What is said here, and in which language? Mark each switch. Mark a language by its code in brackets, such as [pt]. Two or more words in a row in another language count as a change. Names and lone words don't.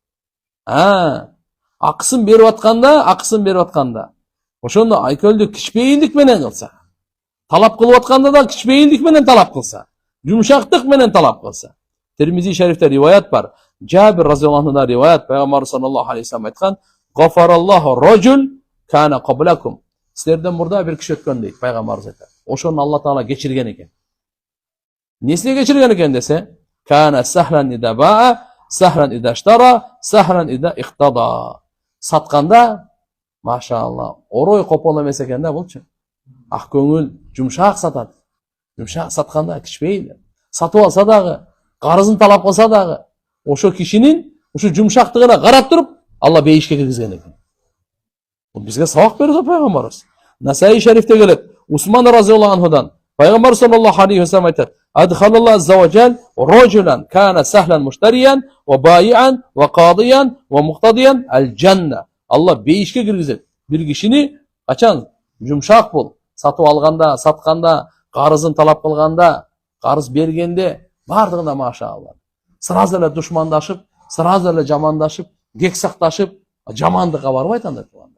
[ky] Акысын берип атканда, ошондо айкөлдүк кичпейилдик менен кылса. Талап кылып атканда да кичпейилдик менен талап кылса. Жумшактык менен талап кылса. Термизи шарифте риваят бар. Жабир [ar] رضي الله عنه [ky] риваят, пайгамбар [ar] صلى الله عليه وسلم [ky] айткан: [ar] "غفر الله رجلا كان قبلكم." [ky] Силерден мурда бир киши өткөн дейт пайгамбарыбыз айтат. Ошону Алла Таала кечирген экен. Несине кечирген экен десе, [ar] "كان سهلا إذا باع، سهلا إذا اشترى، سهلا إذا اقتضى." [ky] Сатканда, машалла, орой копол эмес экен да булчу. Ак көңүл, жумшак сатат. Жумшак сатканда кичпейли. Сатып алса дагы, карызын талап кылса дагы, ошо кишинин ушу жумшактыгына карап туруп, Алла бейишке киргизген экен. Бул бизге сабак берди пайгамбарыбыз. Насаи шарифте келет. Усман [ar] رضي الله عنه [ky] пайгамбар [ar] صلى الله عليه وسلم [ky] айтат: [ar] "أدخل الله عز وجل رجلا كان سهلا مشتريا وبائعا وقاضيا ومقتضيا الجنة." [ky] Алла бейишке киргизет. Бир кишини качан жумшак бул, сатып алганда, сатканда, карызын талап кылганда, карыз бергенде бардыгында машалла. Сразу эле душмандашып, сразу эле жамандашып, кексакташып, жамандыкка барбайт андай турганда.